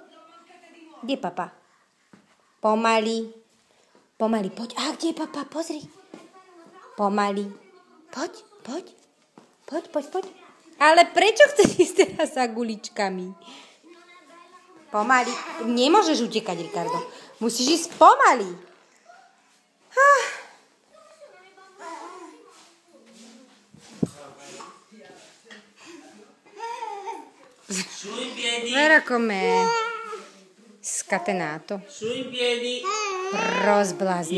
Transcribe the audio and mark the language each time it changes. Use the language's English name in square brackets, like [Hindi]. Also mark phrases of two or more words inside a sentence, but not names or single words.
[Slovak] Kde je papa? Pomaly, poď. A kde je papa? Pozri. Pomaly. Poď. Ale prečo chceš ísť teraz za guličkami? Pomaly. Nemôžeš utekať, Ricardo. Musíš ísť pomaly. [Italian] Su in piedi. Guarda com'è scatenato. Su in piedi. [Slovak] Rozblazni.